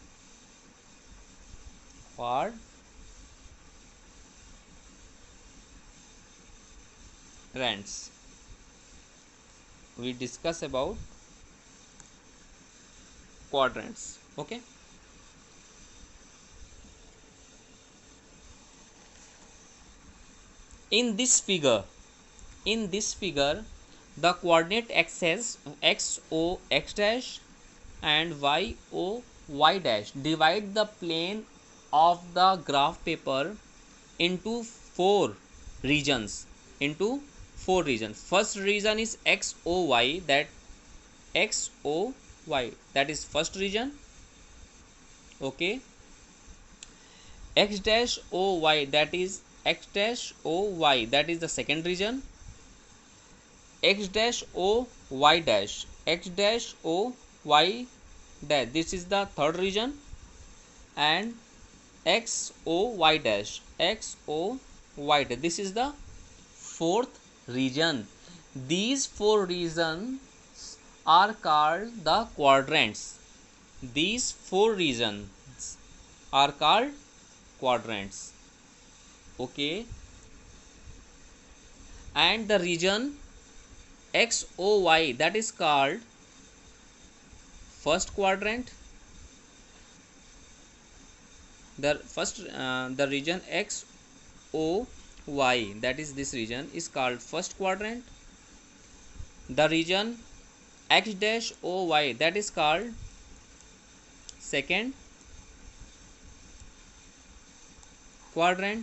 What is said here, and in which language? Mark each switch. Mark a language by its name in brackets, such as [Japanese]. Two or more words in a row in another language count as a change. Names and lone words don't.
[English] We discuss about quadrants. Okay, in this figure the coordinate axes x o x dash and y o y dash divide the plane of the graph paper into four regions. First region is x o y, that is first region. Okay, x dash o y, that is the second region. X dash o y dash this is the third region, and x o y dash this is the fourth region. These four regions are called the quadrants. Okay, and the region x o y, that is called first quadrant. The region X O Y, that is this region, is called first quadrant. The region X dash O Y, that is called second quadrant.